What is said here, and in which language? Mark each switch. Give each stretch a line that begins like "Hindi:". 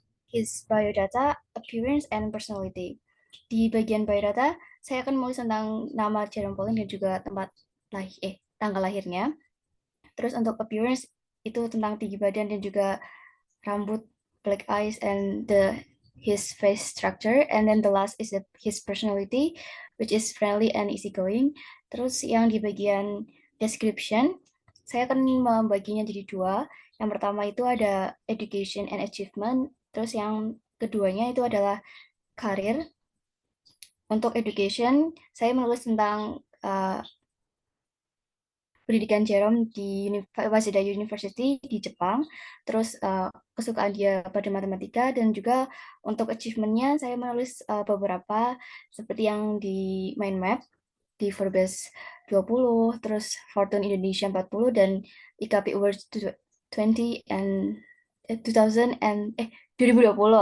English: His biodata, appearance, and personality.
Indonesian: Di bagian biodata, saya akan menulis tentang nama Jerome Pauline dan juga tanggal lahirnya. Terus untuk appearance itu tentang tinggi badan dan juga rambut,
English: black eyes, and his face structure. And then the last is his personality, which is friendly and easygoing.
Indonesian: Terus yang di bagian description, saya akan membaginya jadi 2. Yang pertama itu ada education and achievement. Terus yang keduanya itu adalah karir. Untuk education, saya menulis tentang pendidikan Jerome di Waseda University di Jepang, terus kesukaan dia pada matematika, dan juga untuk achievement-nya saya menulis beberapa seperti yang di mind map, di Forbes 20, terus Fortune Indonesia 40, dan IKP Awards 20 and 2020.